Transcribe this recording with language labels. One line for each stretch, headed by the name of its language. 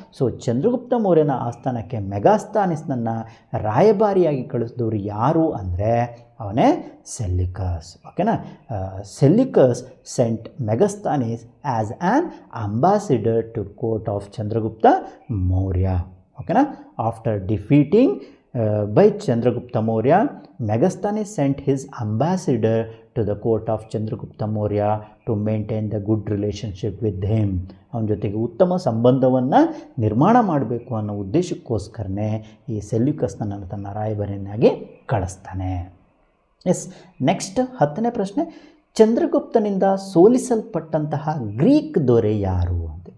Kannada: So Chandragupta ಮೌರ್ಯನ ಆಸ್ಥಾನಕ್ಕೆ ಮೆಗಾಸ್ತಾನಿಸ್ನನ್ನು ರಾಯಭಾರಿಯಾಗಿ ಕಳಿಸಿದವರು ಯಾರು ಅಂದರೆ ಅವನೇ ಸೆಲ್ಯೂಕಸ್. ಓಕೆನಾ.
English: Seleucus sent Megasthenes as an ambassador to court of Chandragupta Maurya.
Kannada: ಓಕೆನಾ.
English: After defeating by Chandragupta Maurya, Megasthenes sent his ambassador to the court of Chandragupta Maurya to maintain the good relationship with him.
Kannada: ಅವನ ಜೊತೆಗೆ ಉತ್ತಮ ಸಂಬಂಧವನ್ನು ನಿರ್ಮಾಣ ಮಾಡಬೇಕು ಅನ್ನೋ ಉದ್ದೇಶಕ್ಕೋಸ್ಕರನೇ ಈ ಸೆಲ್ಯೂಕಸ್ನನ್ನು ತನ್ನ ರಾಯಭಾರಿಯನ್ನಾಗಿ ಕಳಿಸ್ತಾನೆ. ಎಸ್, ನೆಕ್ಸ್ಟ್ 10ನೇ ಪ್ರಶ್ನೆ, ಚಂದ್ರಗುಪ್ತನಿಂದ ಸೋಲಿಸಲ್ಪಟ್ಟಂತಹ ಗ್ರೀಕ್ ದೊರೆ ಯಾರು ಅಂತ.